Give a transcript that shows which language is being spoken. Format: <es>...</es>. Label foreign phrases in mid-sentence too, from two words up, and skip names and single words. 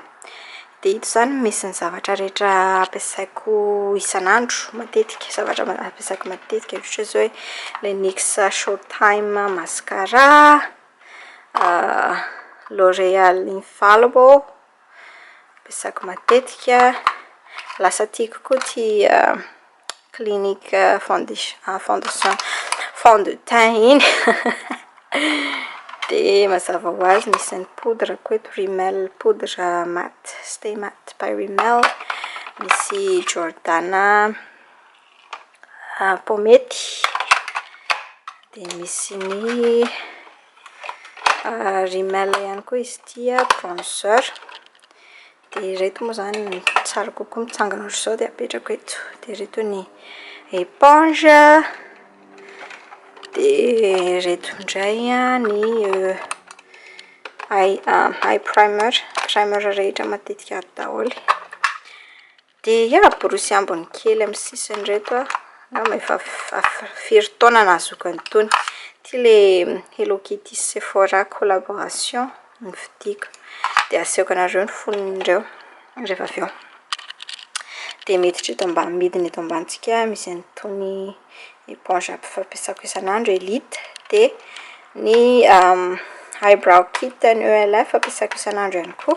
<mg>De ito zany misy ny zavatra rehetra ampiasaiko isan'andro matetika, zavatra ampiasaiko matetika ohatra zao hoe le NYX Showtime mascara, L'Oreal Infallible ampiasaiko matetika. Lasa tiako koa ty Clinique</mg> <fr>fond de teint</fr> <mg>iny. De mazava ho azy misy ny poudre koa eto, Rimmel</mg> <fr>poudre matte,</fr> <mg>stay matte by Rimmel. Misy Jordana pomety. De misy ny Rimmel ihany koa izy ity bronzer. De reto moa zany tsara kokoa mitsangana ohatry zao de apetrako eto. De reto ny éponge. De reto indray ny</mg> <en>eye primer</en> <mg>rehetra matetika ato daholo. De borosy ambony kely amin'ny sisiny reto efa firy taona nahazoako an'itony. Ty le Hello Kitty Sephora collaboration nividiko. De asehoko anareo ny fonindreo rehefa avy eo. De miditra eto ambany, midiny eto ambanitsika misy an'itony éponge fampiasako isan'andro Elite. De ny</mg> <en>eyebrow kit</en> <mg>ny ELF fampiasako isan'andro ihany koa.</mg>